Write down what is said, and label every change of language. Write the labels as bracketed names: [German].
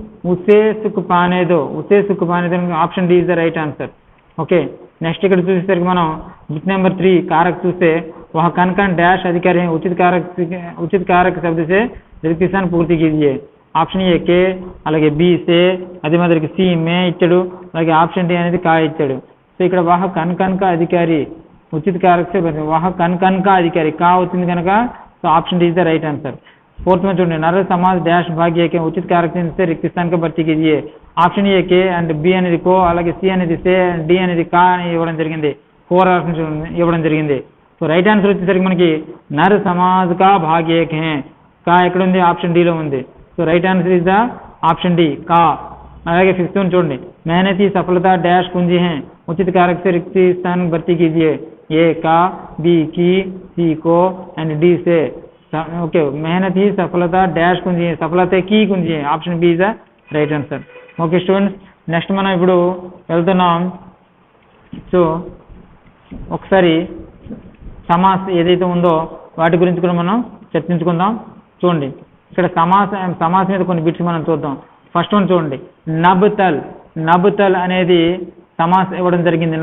[Hindi] ఉసే Sukh పానే though [English] Option D is the right answer. [Telugu] Okay, next ఇక్కడ చూసేసరికి మనం బిట్ నెంబర్ 3 कारक చూస్తే [Hindi] वह कन कन डैश अधिकारी हैं उचित कारक शब्द से रिक्त स्थान पूर्ति कीजिए. [Telugu] ఆప్షన్ ఏ కే, అలాగే బి సే, అదే మాదిరిగా సి మే ఇచ్చాడు, అలాగే ఆప్షన్ డి అనేది కా ఇచ్చాడు. సో ఇక్కడ వాహ కన్ కన్ కా అధికారి ఉచిత కారక్ సే వాహ కన్ కన్ కా అధికారి కా వచ్చింది కనుక so option D is the right answer. [Hindi] Fourth में చూడండి నర సమాజ్ డాష్ భాగ్య కే ఉచిత కారక్ से रिक्त स्थान को भर्ती कीजिए. [Telugu] Option ఏ K and B అనేది కో, అలాగే సి అనేది సే, డి అనేది కా అని ఇవ్వడం జరిగింది, ఫోర్ ఆప్షన్స్ ఇవ్వడం జరిగింది. సో రైట్ ఆన్సర్ వచ్చేసరికి మనకి నర సమాజ్ కా భాగ్య హే, కా ఎక్కడ ఉంది, ఆప్షన్ డిలో ఉంది. [English] So right answer is the option D కా. [Telugu] అలాగే ఫిఫ్త్ వన్ చూడండి [Hindi] मेहनत ही सफलता डैश कुंजी हैं उचित कारक से रिक्त स्थान भर्ती कीजिए. ए का, बी की, सी को एंड डी से. ఓకే, मेहनत ही सफलता डैश कुंजी है सफलता की कुंजी है, [English] Option B is the right answer. [Telugu] Okay students, next మనం ఇప్పుడు వెళ్తున్నాం. సో ఒకసారి సమాస్ ఏదైతే ఉందో వాటి గురించి కూడా మనం చర్చించుకుందాం. చూడండి ఇక్కడ సమాస్ మీద కొన్ని బిట్స్ మనం చూద్దాం. ఫస్ట్ వన్ చూడండి నబ్తల్ అనేది సమాస్ ఇవ్వడం జరిగింది.